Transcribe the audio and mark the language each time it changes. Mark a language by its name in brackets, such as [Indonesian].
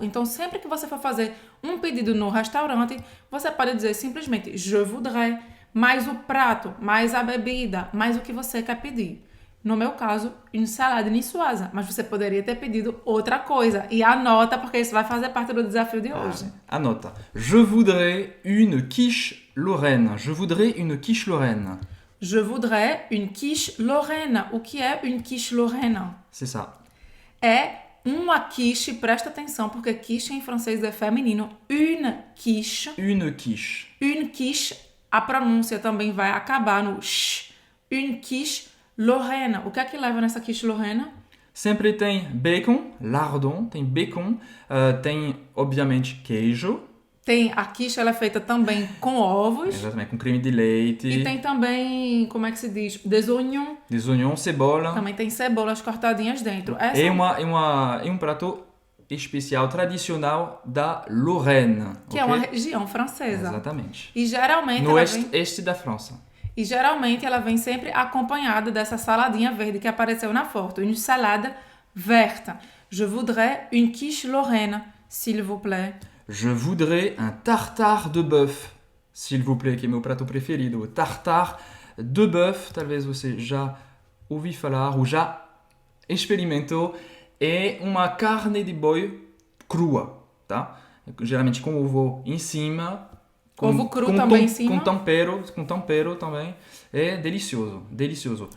[Portuguese] Então, sempre que você for fazer um pedido no restaurante, você pode dizer simplesmente [French] je voudrais, [Portuguese] mais o prato, mais a bebida, mais o que você quer pedir. No meu caso, une salade niçoise. Mas você poderia ter pedido outra coisa. E anota, porque isso vai fazer parte do desafio de hoje. Anota. [French] Je voudrais une quiche Lorraine. Je voudrais une quiche Lorraine. Je voudrais une quiche Lorraine. [Portuguese] O que é [French] une quiche Lorraine? C'est ça. [Portuguese] É uma quiche, presta atenção, porque quiche em francês é feminino. [French] Une quiche. Une quiche. Une quiche. [Portuguese] A pronúncia também vai acabar no sh. [French] Une quiche Lorraine. [Portuguese] O que é que leva nessa quiche Lorraine? Sempre tem bacon, lardon, tem bacon, tem, obviamente, queijo. Tem a quiche, ela é feita também com ovos. Exatamente, com creme de leite. E tem também, como é que se diz? [French] Des oignons. Des oignons, cebola. [Portuguese] Também tem cebolas cortadinhas dentro. É um prato especial, tradicional da Lorraine. Que é uma região francesa. Exatamente. E geralmente no ela este da França. E geralmente ela vem sempre acompanhada dessa saladinha verde que apareceu na foto. [French] Une salade verte. Je voudrais une quiche Lorraine, s'il vous plaît. Je voudrais un tartare de bœuf, s'il vous plaît, [Portuguese] que é meu prato preferido. Tartare de bœuf, talvez você já ouviu falar ou já experimentou. É uma carne de boi crua, tá? Geralmente com ovo em cima. Ovo cru também em cima. Com tempero também. É delicioso, delicioso.